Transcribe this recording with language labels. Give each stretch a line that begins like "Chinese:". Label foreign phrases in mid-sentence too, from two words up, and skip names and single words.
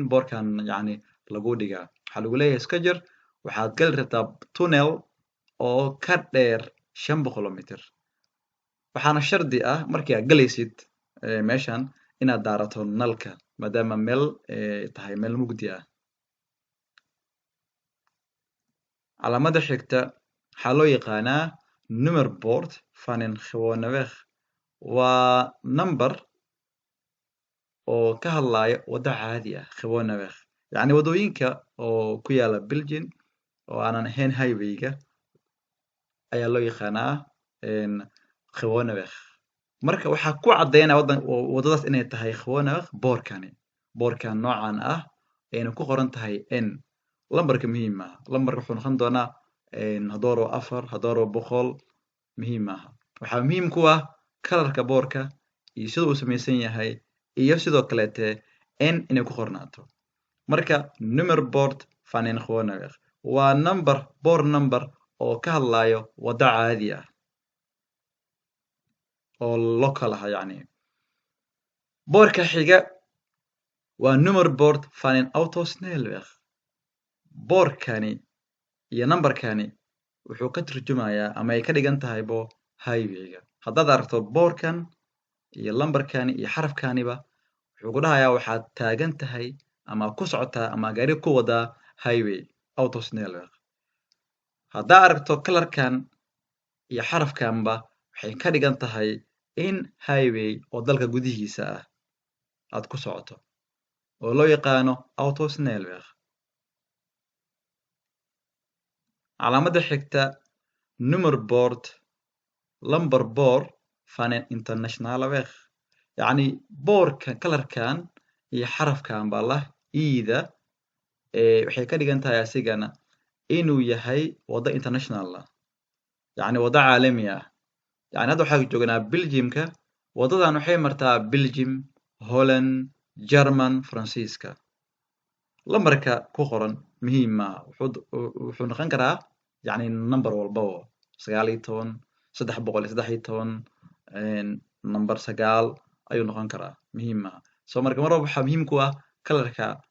Somali: boorkan yacni lagu dhigaa waxaa lagu leeyahay iska jir waxaad gali rabtaa tunnel oo ka dheer 500 mitir waxaana shardi ah markii aad galaysid meeshan inaad daarato nalka maadaama meel tahay meel mugdi ah calaamada xigta waxaa loo yaqaanaa
Dutch: nummerbord van een gewone weg
Somali: waa number oo ka hadlaya waddo caadi ah
Dutch: gewone weg
Somali: yacni waddooyinka oo ku yaala Belgium oo aanan ahayn highwayga ayaa loo yaqaanaa gewone weg marka waxaa ku caddeynaya waddadaas inay tahay
Dutch: gewone weg
Somali: boorkan noocan ah ayna ku qoran tahay n lambarka muhiim maaha lambarka wuxuu noqon doonaa hadduu rabo 4 hadduu rabo 100 muhiim maaha waxaa muhiim ku ah kalarka boorka iyo sida uu samaysan yahay iyo sidoo kaleete n inay ku qornaato marka
Dutch: nummerbord van een gewone weg
Somali: waa boor number oo ka hadlayo waddo caadi ah oo local ah yacni boorka xiga waa
Dutch: nummerbord van een autosnelweg
Somali: boorkani iyo nambarkani wuxuu ka turjumayaa ama ay ka dhigan tahay highwayga haddaad aragto boorkan iyo lambarkani iyo xarafkaniba wuxuu ku dhahayaa waxaad taagan tahay ama ku socotaa ama gaari ku wadaa highway autosnelweg haddaa aragto kalarkan iyo xarafkanba waxay ka dhigan tahay in highway oo dalka gudihiisa ah aad ku socoto oo loo yaqaano autosnelweg calaamadda xigta nummerbord lamber boor
Dutch: van een internationale weg
Somali: yacni boorka kalarkan iyo xarafkanba lah iida waxay ka dhigan tahay asigana inuu yahay waddo international ah yacni waddo caalami ah yacni hadda waxaan joognaa Belgiumka waddadan waxay martaa Belgium Holland German Faransiiska lambarka ku qoran muhiim maaha wuxuu noqon karaa yacni number walbaba 19 313 number 9 ayuu noqon karaa muhiim maaha soo marka mar walba waxaa muhiim ku ah kalarka